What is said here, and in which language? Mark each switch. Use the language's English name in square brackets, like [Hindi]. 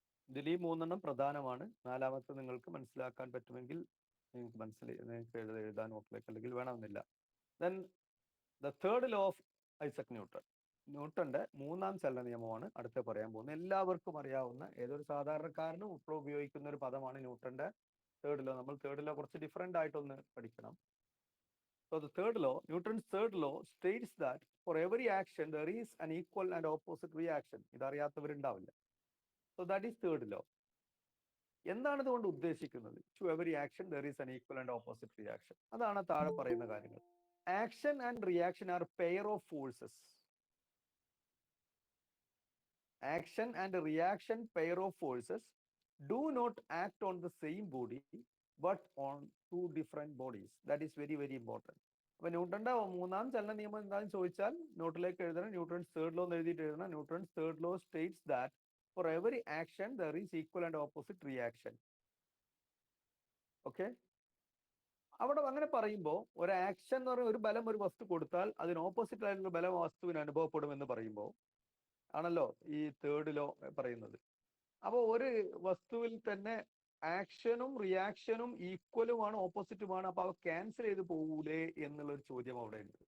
[Malayalam] ഇതിൽ ഈ 3 പ്രധാനമാണ്. നാലാമത്തെ നിങ്ങൾക്ക് മനസ്സിലാക്കാൻ പറ്റുമെങ്കിൽ നിങ്ങൾക്ക് എഴുതാൻ നോട്ടിലേക്ക് അല്ലെങ്കിൽ വേണമെന്നില്ല. [English] Then the third law of Isaac Newton. [Malayalam] ന്യൂട്ടന്റെ 3-ാം ചലന നിയമമാണ് അടുത്ത പറയാൻ പോകുന്നത്. എല്ലാവർക്കും അറിയാവുന്ന, ഏതൊരു സാധാരണക്കാരനും ഇപ്പോൾ ഉപയോഗിക്കുന്ന ഒരു പദമാണ് ന്യൂട്ടന്റെ തേർഡ് ലോ. നമ്മൾ തേർഡ് ലോ കുറച്ച് ഡിഫറെന്റ് ആയിട്ടൊന്ന് പഠിക്കണം. [English] So the third law, Newton's third law states that for every action there is an equal and opposite reaction. [Malayalam] ഇതറിയാത്തവരുണ്ടാവില്ല. [English] So that is third law. [Malayalam] എന്താണ് ഇതുകൊണ്ട് ഉദ്ദേശിക്കുന്നത്? [English] To every action there is an equal and opposite reaction. [Malayalam] അതാണ് താഴെ പറയുന്ന കാര്യങ്ങൾ. [English] Action and reaction are pair of forces. Action and reaction pair of forces do not act on the same body but on two different bodies. That is very, very important. [Malayalam] അപ്പൊ ന്യൂട്ടന്റെ 3-ാം ചലന നിയമം എന്താണെന്ന് ചോദിച്ചാൽ നോട്ടിലേക്ക് എഴുതണം. ന്യൂട്ടൺസ് തേർഡ് ലോ എന്ന് എഴുതിയിട്ട് എഴുതണം. [English] Newton's third law states that for every action there is equal and opposite reaction. Okay, [Malayalam] അവിടെ അങ്ങനെ പറയുമ്പോൾ ഒരു ആക്ഷൻ എന്ന് പറയുന്ന ഒരു ബലം ഒരു വസ്തു കൊടുത്താൽ അതിന് ഓപ്പോസിറ്റ് ആയിട്ടുള്ള ബലം വസ്തുവിന് അനുഭവപ്പെടും എന്ന് പറയുമ്പോൾ ആണല്ലോ ഈ തേർഡ് ലോ പറയുന്നത്. അപ്പോൾ ഒരു വസ്തുവിൽ തന്നെ ആക്ഷനും റിയാക്ഷനും ഈക്വലുമാണ് ഓപ്പോസിറ്റുമാണ്, അപ്പൊ അവ ക്യാൻസൽ ചെയ്ത് പോകൂലേ എന്നുള്ളൊരു ചോദ്യം അവിടെ ഉണ്ട്.